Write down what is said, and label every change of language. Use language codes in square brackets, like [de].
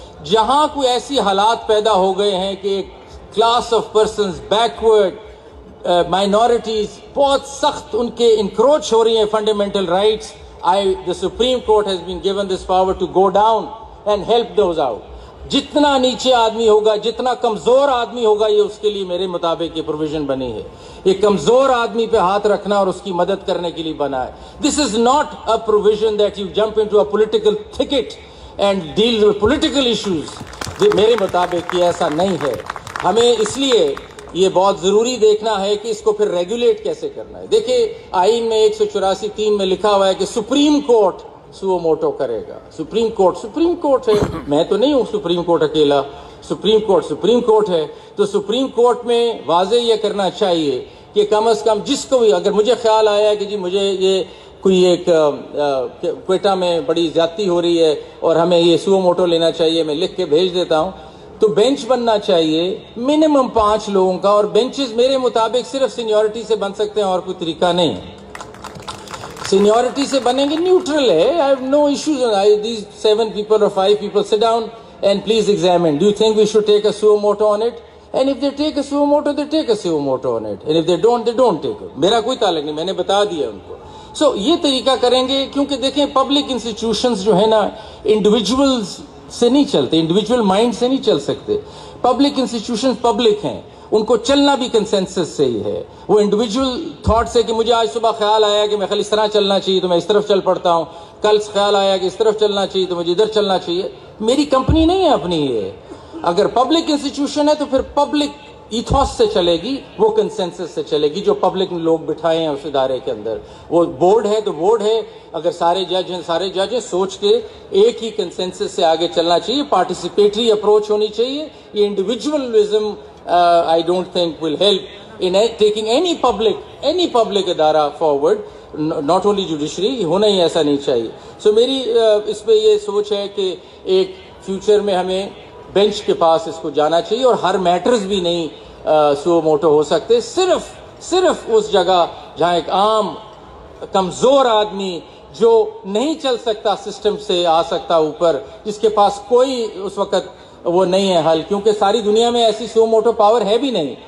[ur] جہاں کوئی ایسی حالات پیدا ہو گئے ہیں کہ ایک class of persons backward minorities بہت سخت ان کے انکروچ ہو رہی ہیں fundamental rights, [en] the Supreme Court has been given this power to go down and help those out. [ur] جتنا نیچے آدمی ہوگا، جتنا کمزور آدمی ہوگا، یہ اس کے لیے میرے مطابق یہ پروویژن بنی ہے. یہ کمزور آدمی پہ ہاتھ رکھنا اور اس کی مدد کرنے کے لیے بنا ہے. [en] This is not a provision that you jump into a political thicket and deal with political issues. [ur] میرے مطابق یہ ایسا نہیں ہے. ہمیں اس لیے یہ بہت ضروری دیکھنا ہے کہ اس کو پھر ریگولیٹ کیسے کرنا ہے. دیکھیں آئین میں 184(3) میں لکھا ہوا ہے کہ سپریم کورٹ سو موٹو کرے گا. سپریم کورٹ ہے، میں تو نہیں ہوں سپریم کورٹ اکیلا، سپریم کورٹ ہے. تو سپریم کورٹ میں واضح یہ کرنا چاہیے کہ کم از کم جس کو بھی، اگر مجھے خیال آیا کہ جی مجھے یہ کوئی ایک کوئٹہ میں بڑی زیادتی ہو رہی ہے اور ہمیں یہ سو موٹو لینا چاہیے، میں لکھ کے بھیج دیتا ہوں. تو بینچ بننا چاہیے منیمم 5 لوگوں کا، اور بینچز میرے مطابق صرف سینیورٹی سے بن سکتے ہیں اور کوئی طریقہ نہیں. سینیورٹی سے بنیں گے، نیوٹرل ہے. [en] I have no issues. These 7 people or 5 people sit down and please examine. Do you think we should take a suo moto on it? And if they take a suo moto, they take a suo moto on it. And if they don't, they don't take it. [ur] میرا کوئی تعلق نہیں، میں نے بتا دیا ان کو. سو یہ طریقہ کریں گے، کیونکہ دیکھیں پبلک انسٹیٹیوشنز جو ہے نا انڈیویجولز سے نہیں چلتے، انڈیویجول مائنڈ سے نہیں چل سکتے. پبلک انسٹیٹیوشنز پبلک ہیں، ان کو چلنا بھی کنسنسس سے ہی ہے. وہ انڈیویجول تھاٹ سے کہ مجھے آج صبح خیال آیا کہ میں خالی اس طرح چلنا چاہیے تو میں اس طرف چل پڑتا ہوں، کل خیال آیا کہ اس طرف چلنا چاہیے تو مجھے ادھر چلنا چاہیے. میری کمپنی نہیں ہے اپنی. یہ اگر پبلک انسٹیٹیوشن ہے تو پھر پبلک ایتھوس سے چلے گی، وہ کنسنسس سے چلے گی جو پبلک نے لوگ بٹھائے ہیں اس ادارے کے اندر. وہ بورڈ ہے تو بورڈ ہے، اگر سارے جج سوچ کے ایک ہی کنسنسس سے آگے چلنا چاہیے. پارٹیسپیٹری اپروچ ہونی چاہیے. یہ individualism [en] I don't think will help in taking any public ادارہ forward, not only judiciary. [ur] ہونا ہی ایسا نہیں چاہیے. سو میری اس پہ یہ سوچ ہے کہ ایک فیوچر میں ہمیں بینچ کے پاس اس کو جانا چاہیے، اور ہر میٹرز بھی نہیں سو موٹو ہو سکتے. صرف اس جگہ جہاں ایک عام کمزور آدمی جو نہیں چل سکتا سسٹم سے آ سکتا اوپر، جس کے پاس کوئی اس وقت وہ نہیں ہے حل، کیونکہ ساری دنیا میں ایسی سو موٹو پاور ہے بھی نہیں.